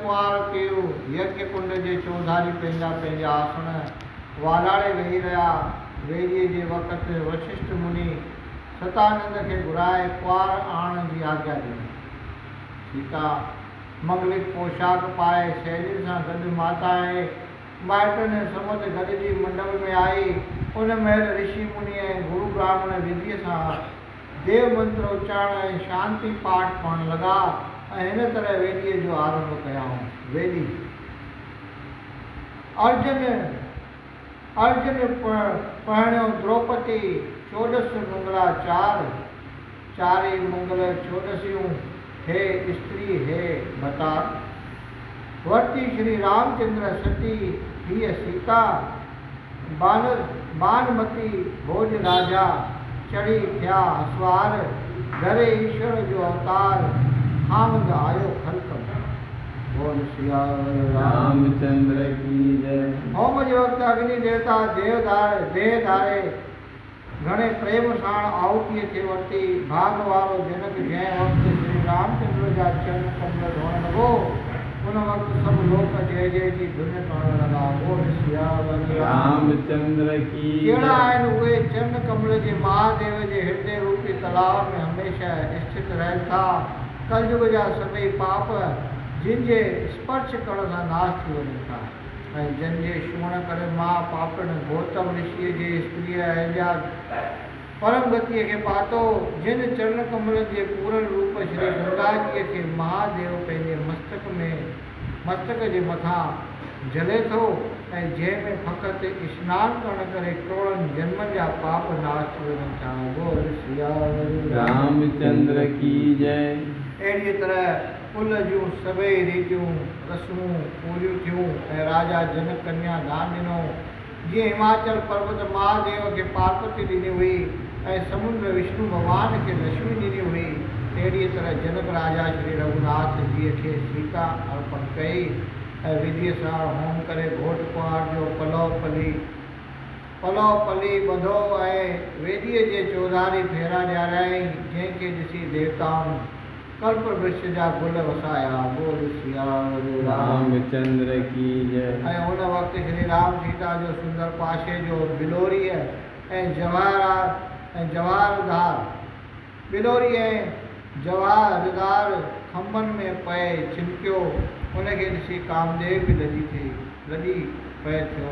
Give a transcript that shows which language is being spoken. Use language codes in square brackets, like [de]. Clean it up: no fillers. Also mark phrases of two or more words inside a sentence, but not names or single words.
[sd] कुंवार कयो यज्ञ कुंड जे चौधारी पंहिंजा पंहिंजा आसन वालाड़े वेही रहिया। वेलीअ जे वक़्त वशिष्ठ मुनि सतानंद खे घुराए कुंवार आणण जी आज्ञा ॾिनी। सीता मंगलिक पोशाक पाए सहेलियुनि सां गॾु माता ऐं माइटनि समूह गॾिजी मंडप में आई। उन महिल ऋषि मुनि ऐं गुरु ब्राह्मण विधिअ सां देव मंत्र उच्चारण ऐं शांति पाठ पढ़ण लॻा ऐं हिन तरह वेदीअ जो आरंभ कयाऊं। वेदी अर्जुन पहिरियों द्रौपदी चोॾस मंगला चारि मंगल चोॾसियूं हे स्त्री हे बता। वर्ती श्री रामचंद्र सती हीअ सीता बानमती भोज राजा चढ़ी थिया सवार घरे ईश्वर जो अवतार खामद आयो खल्क। [hi] बोल सिया रामचंद्र की जय। [sd] होम जे वक़्तु अग्नि देवता देह धारे घणे प्रेम सां आहुतीअ खे वरिती। भाग वारो जनक जंहिं वक़्तु श्री रामचंद्र जा चरण कमल धोअण लॻो उन वक़्तु सभु लोक जय जय जी धुन करण लॻा। [hi] बोल सिया रामचंद्र की। [sd] कहिड़ा आहिनि उहे चरण कमल जे महादेव जे हृदय रूपी तलाव में हमेशह स्थित रहनि था। कलयुग जा सभई पाप जिन जे स्पर्श करण सां नाश थी वञनि था ऐं जन जे छुअण करे मां पापण गौतम ऋषिअ जे स्त्रीअ अहिल्या परम गतिअ खे पातो। जिन चरण कमल जे पूर्ण रूप श्री गंगाजीअ खे महादेव पंहिंजे मस्तक जे मथां जले थो ऐं जंहिंमें फ़क़ति स्नान करण करे करोड़नि जन्मनि जा पाप नाश थी वञनि था। [hi] बोल सिया रामचंद्र की जय। [sd] अहिड़ीअ तरह कुल जूं सभई रीतियूं रस्मूं पूरियूं थियूं ऐं राजा जनक कन्या दान ॾिनो। जीअं हिमाचल पर्वत महादेव खे पार्वती ॾिनी हुई ऐं समुंड विष्णु भॻवान खे लक्ष्मी ॾिनी हुई अहिड़ीअ तरह जनक राजा श्री रघुनाथ जीअ खे सीता अर्पण कई ऐं विधीअ सां होम करे घोट कुंवार जो पलव पली ॿधो ऐं वेदीअ जे चौधारी फेरा ॾियाराईं जंहिंखे ॾिसी देवताउनि कल्प वृक्ष जा गुल वसाया। [hi] बोल सिया रामचंद्र की जय। [sd] ऐं उन वक़्तु श्री राम सीता जो सुंदर पाशे जो बिलोरीअ ऐं जवाहरदार खंभनि में पए छिमकियो। उनखे ॾिसी कामदेव बि लॾी पए थियो।